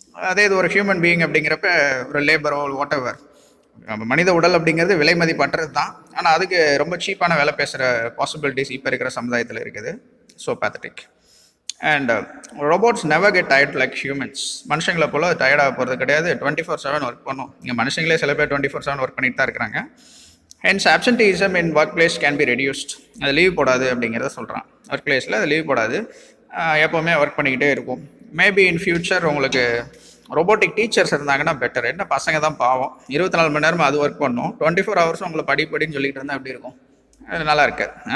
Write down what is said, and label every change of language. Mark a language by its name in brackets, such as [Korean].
[Tamil] அதே இது ஒரு ஹியூமன் பீயிங் அப்படிங்கிறப்ப ஒரு லேபரோ வாட் எவர், மனித உடல் அப்படிங்கிறது விலை மதிப்பற்றது தான். ஆனால் அதுக்கு ரொம்ப சீப்பான வேலை பேசுகிற பாசிபிலிட்டிஸ் இப்போ இருக்கிற சமுதாயத்தில் இருக்குது. [English] So pathetic. And robots never get tired like humans. [Tamil] மனுஷங்களை போல் டயர்டாக போகிறது கிடையாது. 24/7 ஒர்க் பண்ணும். இங்கே மனுஷங்களே சில பேர் 24/7 ஒர்க் பண்ணிட்டு தான் இருக்கிறாங்க. [English] Hence absenteeism in workplace can be reduced. [Tamil] அது லீவ் போடாது அப்படிங்கிறத சொல்கிறான். ஒர்க் பிளேஸில் அது லீவ் போடாது, எப்போவுமே ஒர்க் பண்ணிக்கிட்டே இருக்கும். [English] maybe in future [Tamil] உங்களுக்கு ரோபோட்டிக் டீச்சர்ஸ் இருந்தாங்கன்னா பெட்டர். என்ன பசங்க தான் பாவம், 24 மணி நேரமும் அது ஒர்க் பண்ணணும், 24 ஹவர்ஸும் உங்களை படின்னு சொல்லிட்டு இருந்தால் எப்படி இருக்கும்? அது நல்லா இருக்காது.